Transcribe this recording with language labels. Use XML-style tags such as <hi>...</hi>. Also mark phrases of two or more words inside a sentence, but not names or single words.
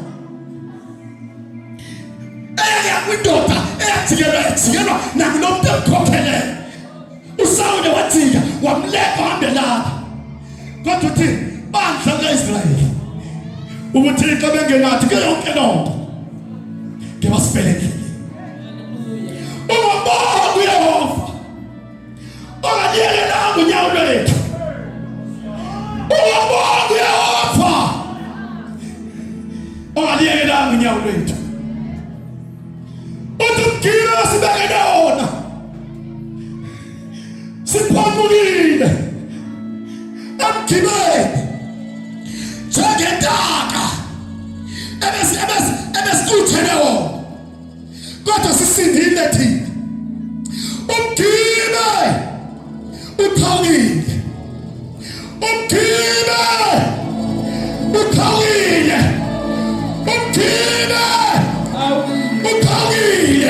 <xh>kwindoda eyajikelwa nakulomuntu emkhokhelele uSawule wathika wamleka wambelana kodwa uthi bandla kaIsrayeli ubuthixo bengenathi ke yonke lonto ngebasipelekile ungabonga uYehova ongaliyelelanga unyawo lwethu ungabonga uYehova ongaliyelelanga unyawo lwethu uthi mgila sibekele wona siphambukile emgibeni njengentaka ebesikuthele wona kodwa sisindile thina umgibe ukhawile umgibe ukhawile umgibe ukhawile</xh>